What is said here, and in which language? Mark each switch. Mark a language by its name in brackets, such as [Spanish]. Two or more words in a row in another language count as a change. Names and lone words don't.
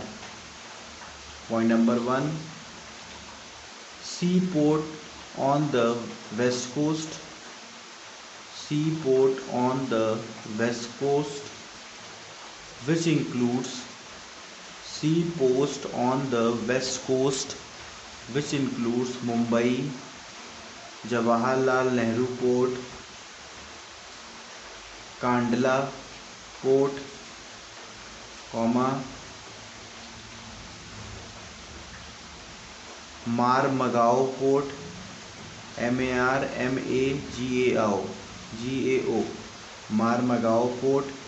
[English] Point number 1, seaport on the west coast, which includes Mumbai, Jawaharlal Nehru Port, Kandla Port, Marmagao Port, MARMAGAO, Marmagao Port,